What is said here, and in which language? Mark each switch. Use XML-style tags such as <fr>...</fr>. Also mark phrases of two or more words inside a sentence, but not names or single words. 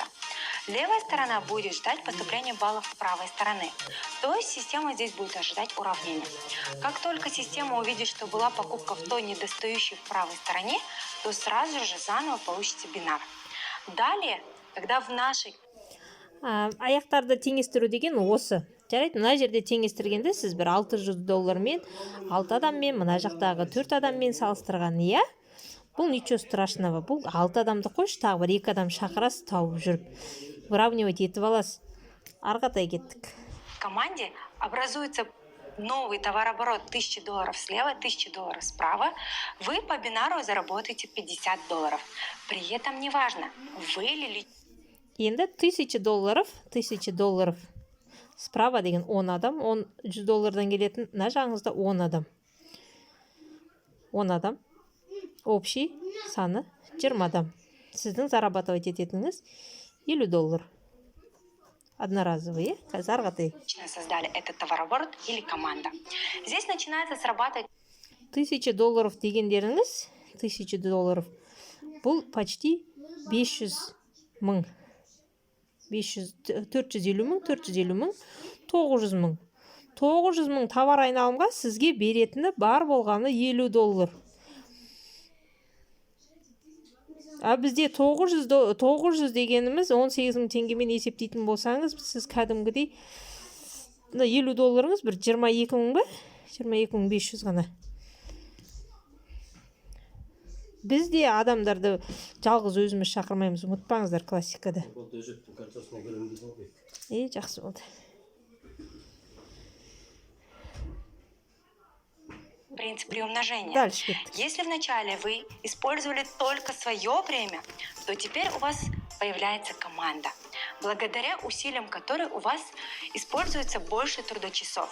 <ru>Левая сторона будет ждать поступления баллов правой стороны. То есть система здесь будет ожидать уравнения. Как только система увидит, что была покупка в той недостающей в правой стороне, то сразу же заново получится бинар. Далее, когда в нашей...</ru> <kk>Аяқтарды теңестіру деген осы. Жарайды, мына жерде теңестіргенде сіз бір $600 мен 6 адаммен, мына жақтағы 4 адаммен салыстырған, иә? Бұл</kk> <ru>ничего страшного.</ru> <kk>Бұл 6 адамды қойшы, тағы бір 2 адам шақырасыз, тауып жүріп. Выравнивать етіп аласыз. Арғатай кеттік.</kk> <ru>В команде образуется новый товарооборот $1000 слева, $1000 справа. Вы по бинару заработаете $50. При этом неважно, вы ли...</ru> <kk>Енді $1000 справа деген 10 адам, $100 келетін, мына жағыңызда 10 адам. 10 адам. Общий саны 20 адам. Сіздің зарабатывать ететіңіз $50.</kk> <ru>Одноразовые. Казаргаты. Создали этот товарооборот или команда. Здесь начинается срабатывать</ru> <kk>$1000 дегендеріңіз, $1000. Бұл почти 500 мың. 450 мың, 450 мың, 900 мың. 900 мың товар айналымға сізге беретіні бар болғаны $50. Бізде 900 дегеніміз 18 мың теңгемен есептейтін болсаңыз, сіз кәдімгідей $50 бір 22 мың ба? 22 500 ғана. Бізде адамдарды жалғыз өзіміз шақырмаймыз, ұмытпаңыздар классикада. Жақсы болды.</kk> <ru>Принцип приумножения. Дальше. Если вначале вы использовали только свое время, то теперь у вас появляется команда, благодаря усилиям которой у вас используется больше трудочасов.</ru>